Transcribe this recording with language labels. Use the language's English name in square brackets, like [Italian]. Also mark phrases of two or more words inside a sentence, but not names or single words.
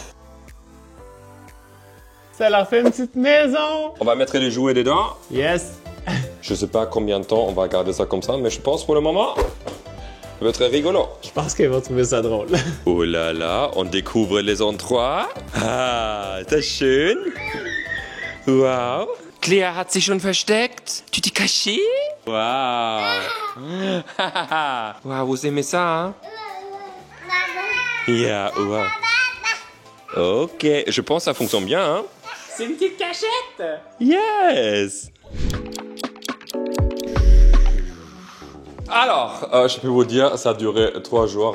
[French] Ça leur fait une petite maison! On va mettre les jouets dedans. Yes! Je sais pas combien de temps on va garder ça comme ça, mais je pense pour le moment, ça va être rigolo. Je pense qu'ils vont trouver ça drôle. Oh là là, on découvre les endroits. [German] Ah, das schön. Wow. Claire hat sich schon versteckt. [French] Tu t'es caché? Waouh. Waouh, vous aimez ça, hein? [English] Yeah, wow. [French] Ok, je pense que ça fonctionne bien, hein? C'est une petite cachette! Yes! Alors, je peux vous dire, ça a duré 3 jours.